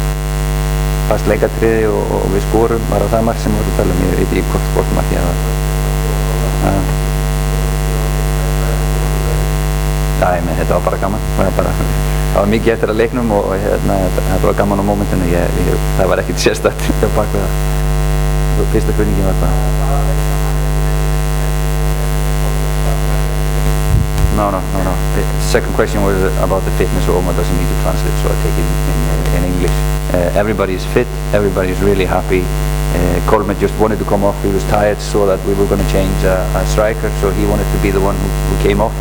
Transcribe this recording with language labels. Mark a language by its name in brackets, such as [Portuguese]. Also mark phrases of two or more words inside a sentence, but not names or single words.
[Icelandic] Fast leikatriði og við skorum bara það mark sem við vorum að tala um, ég veit ekki hvort mark ég hafa. Þetta var bara gaman. Það var mikið eftir að leiknum og þetta var gaman á mómentinu. Það var ekkert sérstakt á bak við það. Fyrsta spurningin var bara... [English] No. The second question was about the fitness. Oma doesn't need to translate, so I take it in English. Everybody is fit. Everybody is really happy. Coleman just wanted to come off. He was tired, so that we were going to change a striker, so he wanted to be the one who came off.